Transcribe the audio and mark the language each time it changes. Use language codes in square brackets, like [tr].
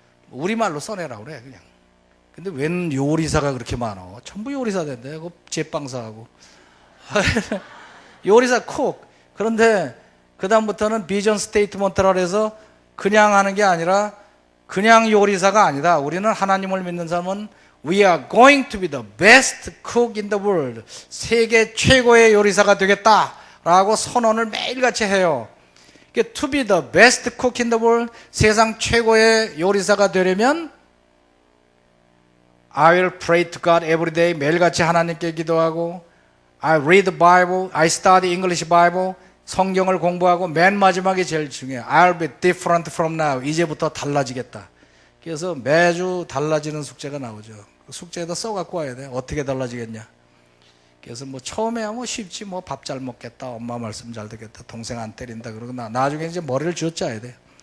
[ko] 우리말로 써내라고 그래 그냥. 근데 웬 요리사가 그렇게 많아. 전부 요리사 된대. 그 제빵사하고 요리사 쿡. 그런데 그 다음부터는 비전 스테이트먼트라 해서 그냥 하는 게 아니라 그냥 요리사가 아니다. 우리는 하나님을 믿는 사람은 [en] We are going to be the best cook in the world. [ko] 세계 최고의 요리사가 되겠다라고 선언을 매일같이 해요. [en] To be the best cook in the world, [ko] 세상 최고의 요리사가 되려면 [en] I will pray to God every day. [ko] 매일같이 하나님께 기도하고 [en] I read the Bible, I study English Bible. [ko] 성경을 공부하고 맨 마지막에 제일 중요해요. [en] I'll be different from now. [ko] 이제부터 달라지겠다. 그래서 매주 달라지는 숙제가 나오죠. 그 숙제에다 써갖고 와야 돼. 어떻게 달라지겠냐. 그래서 뭐 처음에야 뭐 쉽지, 뭐 밥 잘 먹겠다, 엄마 말씀 잘 듣겠다, 동생 안 때린다, 그러고 나중에 이제 머리를 쥐어짜야 돼.